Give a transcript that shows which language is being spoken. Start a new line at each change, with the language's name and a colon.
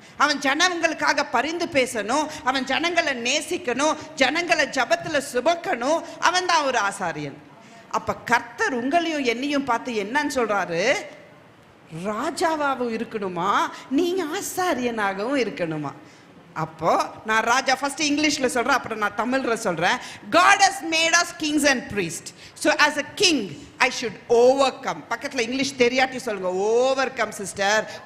Tamil: அவன் ஜனங்களுக்காக பரிந்து பேசணும், அவன் ஜனங்களை நேசிக்கணும், ஜனங்களை ஜபத்துல சுமக்கணும். அவன் தான் ஒரு ஆசாரியன். அப்ப கர்த்தர் உங்களையும் என்னையும் பார்த்து என்னன்னு சொல்றாரு, ராஜாவாகவும் இருக்கணுமா, நீங்க ஆசாரியனாகவும் இருக்கணுமா. அப்போ நான் ராஜா ஃபர்ஸ்ட் இங்கிலீஷ்ல சொல்றேன், அப்புறம் நான் தமிழ்ல சொல்றேன்.
English: God has made us kings and priests. So as a king I should overcome.
Tamil: பக்கத்துல இங்கிலீஷ் தெரியாட்டி சொல்லுங்க, overcome சிஸ்டர்.